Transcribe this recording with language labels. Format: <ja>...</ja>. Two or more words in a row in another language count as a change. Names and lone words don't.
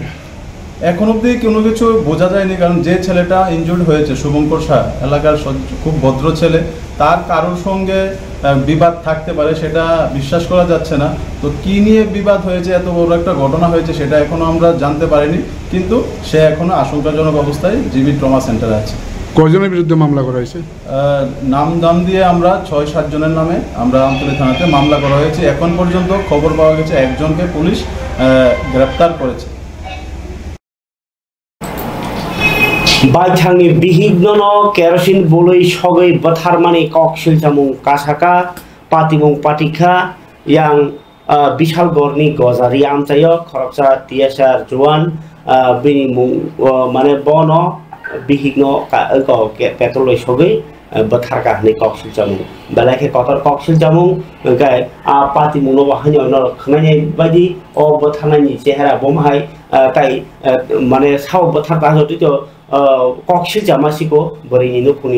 <bn>এখন অবধি কোনো কিছু বোঝা যায়নি কারণ যে ছেলেটা ইনজুর্ড হয়েছে শুভঙ্কর শাহ এলাকার খুব ভদ্র ছেলে তার কারোর সঙ্গে বিবাদ থাকতে পারে সেটা বিশ্বাস করা যাচ্ছে না তো কি নিয়ে বিবাদ হয়েছে এত বড় একটা ঘটনা হয়েছে সেটা এখনো আমরা জানতে পারিনি কিন্তু সে এখনো আশঙ্কাজনক অবস্থায় জিবি ট্রমা সেন্টারে আছে কয়জনের বিরুদ্ধে মামলা করা হয়েছে নাম দিয়ে আমরা 6-7 জনের নামে আমরা আমতলী থানাতে মামলা করা হয়েছে এখন পর্যন্ত খবর পাওয়া গেছে একজনকে পুলিশ গ্রেফতার করেছে</bn> <trp>बाइथांनि बिहिग्न केरोसिन बुलै सगै बथारमानि ककसिलजामुं कासाका पातिमुं पाटिखा यां बिशालगढ़नि गजारि आमचायो खरकसा टीएसआर जवान बिनि मुं माने बन बिहिग्न पेट्रोल सगै बथारका हनै ककसिलजामुं बेलाखे कतर ककसिलजामुं गाय पातिमुं बाहायनो न खनायनाय बायदि अ बथारनायनि चेहरा बमहाय ताई माने साव बथारता जदितो ककसिल जामासिको बरैनि नखुनि</trp>